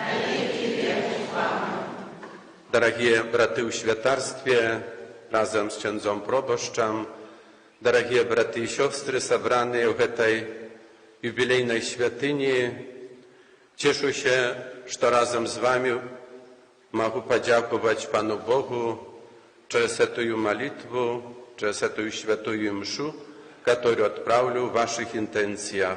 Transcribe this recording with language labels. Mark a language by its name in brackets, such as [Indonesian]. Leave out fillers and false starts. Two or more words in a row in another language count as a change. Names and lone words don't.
[Ukrainian] Дорогі брати у [Polish] świętarstwie, razem z księdzem proboszczem, [Ukrainian] дорогі брати [Polish] i siostry zebrane w tej jubilejnej świątyni, cieszę się, że razem z wami mogę podziękować Panu Bogu przez tę modlitwę, przez tę świętą mszę, którą odprawił w waszych intencjach.